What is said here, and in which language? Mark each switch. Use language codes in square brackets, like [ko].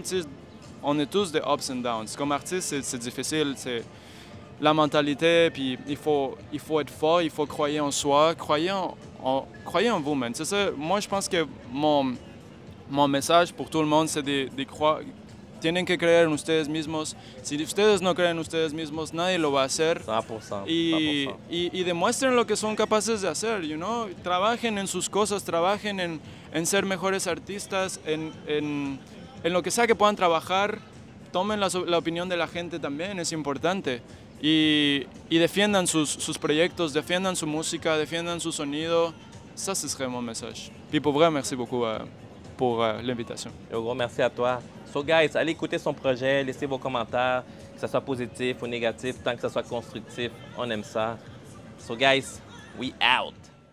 [fr] Tu sais, on est tous des [en] ups and downs. [fr] Comme artiste, c'est difficile. C'est la mentalité, puis il faut être fort, il faut croire en soi, croyez en vous, man. C'est ça. Moi, je pense que mon message pour tout le monde, c'est de croire. [es] Tienen que creer en ustedes mismos. Si ustedes no creen en ustedes mismos, nadie lo va a hacer. 100%. Y demuestren lo que son capaces de hacer, [en] you know? [es] Trabajen en sus cosas, trabajen en ser mejores artistas, en lo que sea que puedan trabajar. Tomen la opinión de la gente también, es importante. Y defiendan sus proyectos, defiendan su música, defiendan su sonido. [fr] Ça, ce serait mon message. Puis pour vrai, merci beaucoup pour l'invitation. Un gros merci à toi. So guys, allez écouter son projet, laissez vos commentaires, que ce soit positif ou négatif, tant que ce soit constructif, on aime ça. So guys, [en] we out!